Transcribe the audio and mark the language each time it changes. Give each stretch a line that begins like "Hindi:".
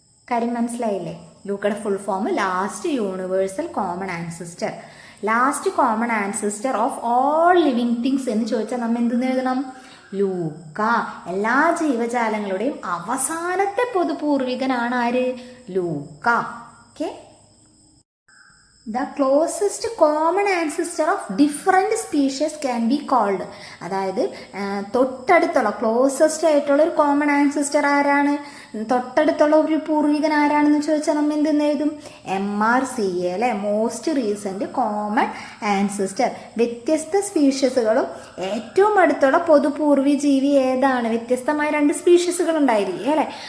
Malayalam: കാര്യം മനസ്സിലായില്ലേ? ലൂക്കയുടെ
English: Full form last universal common ancestor. Last common ancestor of all living things
Malayalam: എന്ന് ചോദിച്ചാൽ നമ്മൾ എന്തെന്ന് എഴുതണം, ലൂക്ക. എല്ലാ ജീവജാലങ്ങളുടെയും അവസാനത്തെ പൊതുപൂർവികനാണ് ആര്, ലൂക്ക. Okay.
English: The closest common ancestor of different species can be called.
Malayalam: അതായത് തൊട്ടടുത്തുള്ള ക്ലോസസ്റ്റ് ആയിട്ടുള്ള ഒരു കോമൺ ആൻസിസ്റ്റർ ആരാണ്, തൊട്ടടുത്തുള്ള ഒരു പൂർവികൻ ആരാണെന്ന് ചോദിച്ചാൽ നമ്മൾ എന്തെന്ന് എഴുതും, MRCA അല്ലെ,
English: Most recent common ancestor.
Malayalam: വ്യത്യസ്ത സ്പീഷ്യസുകളും ഏറ്റവും അടുത്തുള്ള പൊതുപൂർവി ജീവി ഏതാണ്, വ്യത്യസ്തമായ 2 സ്പീഷ്യസുകൾ ഉണ്ടായിരിക്കും അല്ലെ.